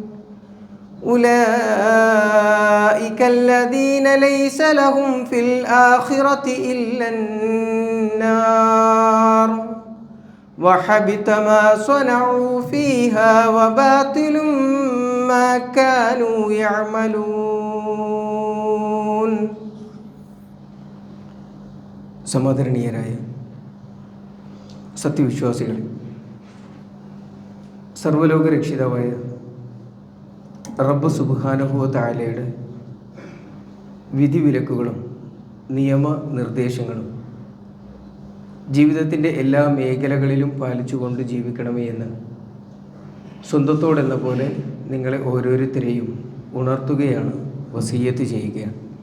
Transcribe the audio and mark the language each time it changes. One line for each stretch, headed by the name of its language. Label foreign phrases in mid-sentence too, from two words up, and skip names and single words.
Arabic: أولئك الذين ليس لهم في الآخرة إلا النار وحبط ما صنعوا فيها وباطل ما كانوا يعملون.
Malayalam: സമാദരണീയരായ സത്യവിശ്വാസികൾ, സർവ്വലോക രക്ഷിതാവായ റബ്ബ്
Arabic: سبحانه وتعالى
Malayalam: വിധിവിലക്കുകളും നിയമനിർദ്ദേശങ്ങളും ജീവിതത്തിൻ്റെ എല്ലാ മേഖലകളിലും പാലിച്ചുകൊണ്ട് ജീവിക്കണമേ എന്ന് സ്വന്തത്തോടെന്ന പോലെ നിങ്ങളെ ഓരോരുത്തരെയും ഉണർത്തുകയാണ്, വസിയ്യത്ത് ചെയ്യുകയാണ്.